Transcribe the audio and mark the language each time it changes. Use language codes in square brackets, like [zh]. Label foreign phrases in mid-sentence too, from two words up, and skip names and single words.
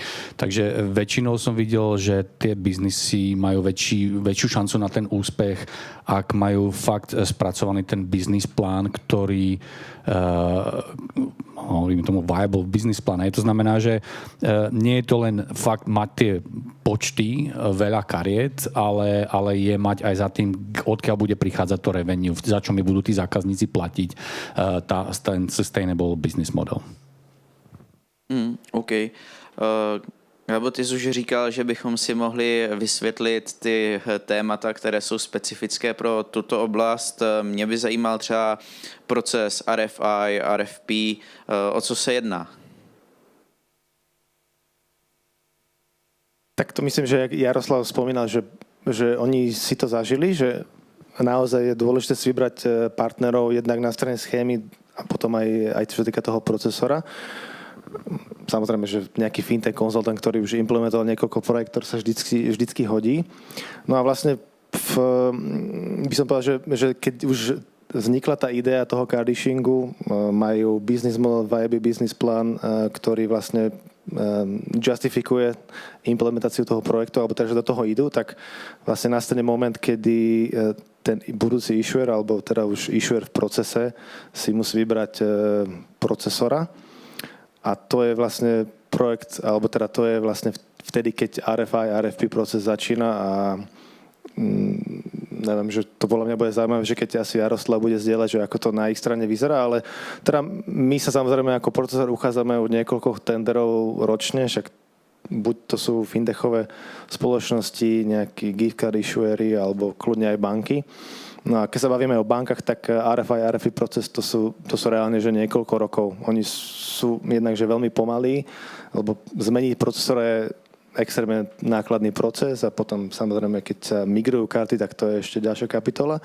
[sk] Takže väčšinou som videl, že tie biznisy majú väčšiu šancu na ten úspech, ak majú fakt spracovaný ten business plán, ktorý hovoríme tomu [en] viable business [sk] plán. To znamená, že nie je to len fakt mať tie počty, veľa kariet, ale je mať aj za tým, odkiaľ bude prichádzať to revenue, za čo mi budú tí zákazníci platiť ten [en] sustainable business model. [sk] OK. [cs] Gabo, ty jsi už říkal, že bychom si mohli vysvětlit ty témata, které jsou specifické pro tuto oblast. Mě by zajímal třeba proces RFI, RFP. O co se jedná? [sk] Tak to myslím, že Jaroslav spomínal, že oni si to zažili, že naozaj je dôležité si vybrať partnerov jednak na strane schémy a potom aj čo týka toho procesora. Samozrejme, že nejaký fintech konzultant, ktorý už implementoval niekoľko projektov, sa vždycky hodí. No a vlastne by som povedal, že keď už vznikla tá idea toho [en] card issuingu, [sk] majú [en] business model, viable business [sk] plán, ktorý vlastne justifikuje implementáciu toho projektu, alebo takže do toho idú, tak vlastne nastane moment, kedy ten budúci issuer, alebo teda už issuer v procese si musí vybrať procesora. A to je vlastne projekt, alebo teda to je vlastne vtedy, keď RFI, RFP proces začína a neviem, že to podľa mňa bude zaujímavé, že keď asi Jaroslav bude zdieľať, že ako to na ich strane vyzerá, ale teda my sa samozrejme ako procesor uchádzame od niekoľko tenderov ročne, však buď to sú fintechové spoločnosti, nejakí [en] gift card issuery [sk] alebo kľudne aj banky. No a keď sa bavíme o bankách, tak RFI, RFI proces to sú reálne že niekoľko rokov. Oni sú jednak že veľmi pomalí, lebo zmeniť procesor je extrémne nákladný proces a potom samozrejme, keď sa migrujú karty, tak to je ešte ďalšia kapitola.